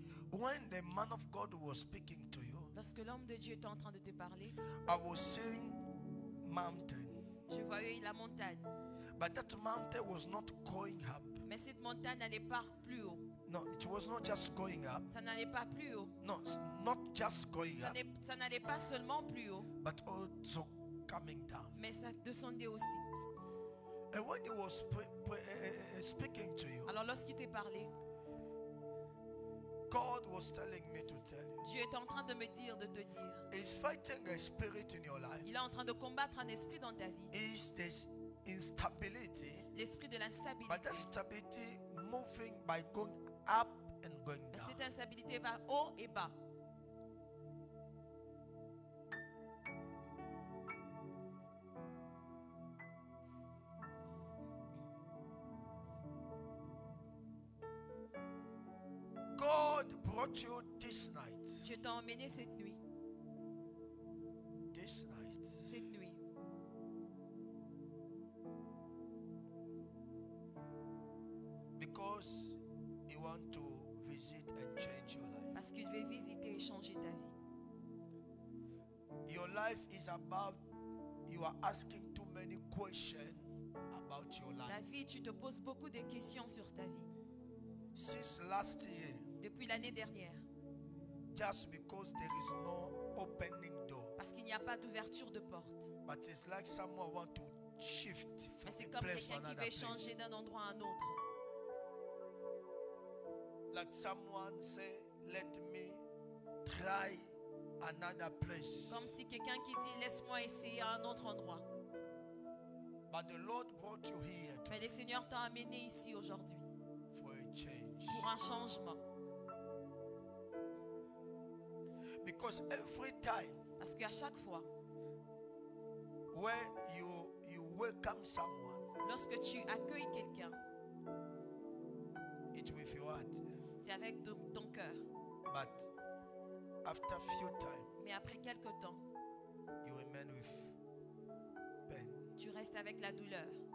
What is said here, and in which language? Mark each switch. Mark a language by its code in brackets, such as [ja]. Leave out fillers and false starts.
[en] when the man of God was speaking to you, [fr] Lorsque l'homme de Dieu était en train de te parler, [en] I was seeing mountain. [fr] je voyais la montagne. [en] But that mountain was not going up. [fr] Mais cette montagne n'allait pas plus haut. [en] No, it was not just going up. [fr] Ça n'allait pas plus haut. [en] No, it's not just going up, [fr] Ça n'allait pas seulement plus haut, [en] but also coming down. [fr] mais ça descendait aussi. [en] And when he was speaking to you, [fr] Alors lorsqu'il t'est parlé, [en] God was telling me to tell you, [fr] Dieu est en train de me dire, de te dire, [en] He's fighting a spirit in your life. [fr] il est en train de combattre un esprit dans ta vie, [en] Is this instability, [fr] l'esprit de [en] but [fr] l'instabilité. [en] that stability moving by going up and going [fr] Et [en] down. [fr] cette instabilité va haut et bas. [en] God brought you this night. [fr] Dieu t'a emmené cette nuit, [en] This night. [fr] cette nuit, [en] Because He want to visit and change your life. [fr] parce qu'il veut visiter et changer ta vie. [en] Your life is about, you are asking too many questions about your [fr] Ta [en] life. [fr] vie, tu te poses beaucoup de questions sur ta vie. [en] Since last year, [fr] Depuis l'année dernière, [en] just because there is no opening door. [fr] parce qu'il n'y a pas d'ouverture de porte. [en] But it's like someone want to shift [fr] Mais [en] from [fr] c'est [en] a [fr] comme [en] place to [fr] quelqu'un qui [en] another [fr] veut [en] place. [fr] changer d'un endroit à un autre. [en] Like someone say, let me try another place. [fr] Comme si quelqu'un qui dit, laisse-moi essayer à un autre endroit. [en] But the Lord brought you here [fr] Mais le Seigneur t'a amené ici aujourd'hui [en] for a change. [fr] pour un changement. [en] Because every time [fr] Parce qu'à chaque fois, [en] where you welcome someone, [fr] lorsque tu accueilles quelqu'un, [en] it's with your heart. [fr] c'est avec ton cœur. [en] But after few time, [fr] Mais après quelque temps, [en] you remain with pain. [fr] tu restes avec la douleur.